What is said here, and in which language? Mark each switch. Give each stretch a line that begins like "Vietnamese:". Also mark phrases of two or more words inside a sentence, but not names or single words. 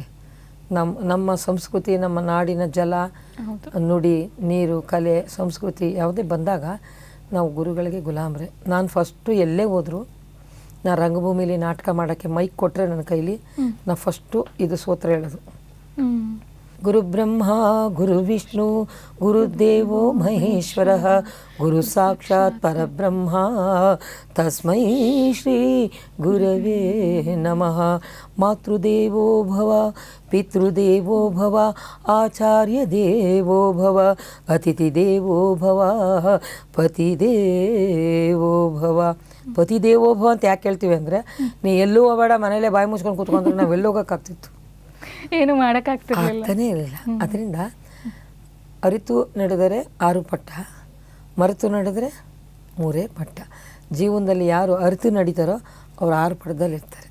Kannada: ನಮ್ಮ ಸಂಸ್ಕೃತಿ, ನಮ್ಮ ನಾಡಿನ ಜಲ, ನುಡಿ, ನೀರು, ಕಲೆ, ಸಂಸ್ಕೃತಿ ಯಾವುದೇ ಬಂದಾಗ ನಾವು ಗುರುಗಳಿಗೆ ಗುಲಾಮ್ರೆ. ನಾನು ಫಸ್ಟು ಎಲ್ಲೇ ಹೋದರೂ, ನಾನು ರಂಗಭೂಮಿಲಿ ನಾಟಕ ಮಾಡೋಕ್ಕೆ ಮೈಕ್ ಕೊಟ್ಟರೆ ನನ್ನ ಕೈಲಿ ನಾನು ಫಸ್ಟು ಇದು ಸ್ತೋತ್ರ ಹೇಳೋದು.
Sanskrit: ಗುರು ಬ್ರಹ್ಮ ಗುರು ವಿಷ್ಣು ಗುರುದೇವೋ ಮಹೇಶ್ವರ ಗುರು ಸಾಕ್ಷಾತ್ ಪರಬ್ರಹ್ಮ ತಸ್ಮೈ ಶ್ರೀ ಗುರವೇ ನಮಃ. ಮಾತೃದೇವೋ ಭವ ಪಿತೃದೇವೋ ಭವ ಆಚಾರ್ಯ ದೇವೋ ಭವ ಅತಿಥಿ ದೇವೋ ಭವ ಪತಿದೇವೋ ಭವ. ಪತಿದೇವೋ ಭವ
Kannada: ಅಂತ ಯಾಕೆ ಹೇಳ್ತೀವಿ ಅಂದರೆ, ನೀ ಎಲ್ಲೂ ಹೋಗಬೇಡ, ಮನೇಲೇ ಬಾಯಿ ಮುಚ್ಕೊಂಡು ಕೂತ್ಕೊಂಡ್ರೆ ನಾವು ಎಲ್ಲೋಗೋಕ್ಕಾಗ್ತಿತ್ತು, ಏನು ಮಾಡೋಕ್ಕಾಗ್ತಿರ್ಲಿಲ್ಲ, ಆಗ್ತಾನೇ ಇರಲಿಲ್ಲ. ಅದರಿಂದ ಅರಿತು ನಡೆದರೆ 6 ಪಟ್ಟ, ಮರೆತು ನಡೆದರೆ 3 ಪಟ್ಟ. ಜೀವನದಲ್ಲಿ ಯಾರು ಅರಿತು ನಡೀತಾರೋ ಅವ್ರು 6 ಪಟ್ಟದಲ್ಲಿರ್ತಾರೆ.